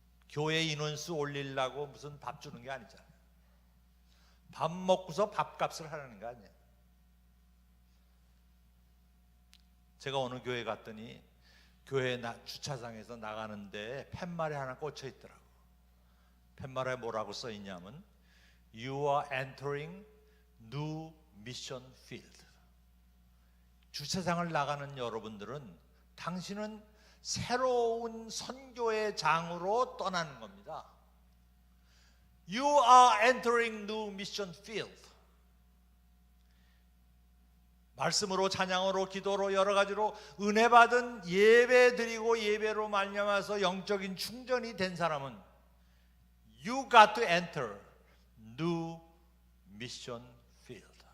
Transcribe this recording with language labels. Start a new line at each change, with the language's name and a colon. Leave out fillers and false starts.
Korean: 교회 인원수 올리려고 무슨 밥 주는 게 아니잖아요. 밥 먹고서 밥값을 하라는 거 아니에요. 제가 어느 교회 갔더니 교회 주차장에서 나가는데 팻말이 하나 꽂혀 있더라고. 팻말에 뭐라고 써 있냐면
English: You are entering new mission field.
Korean: 주차장을 나가는 여러분들은 당신은 새로운 선교의 장으로 떠나는 겁니다.
English: You are entering new mission field.
Korean: 말씀으로, 찬양으로, 기도로, 여러 가지로 은혜 받은 예배 드리고 예배로 말미암아서 영적인 충전이 된 사람은
English: You got to enter new mission field.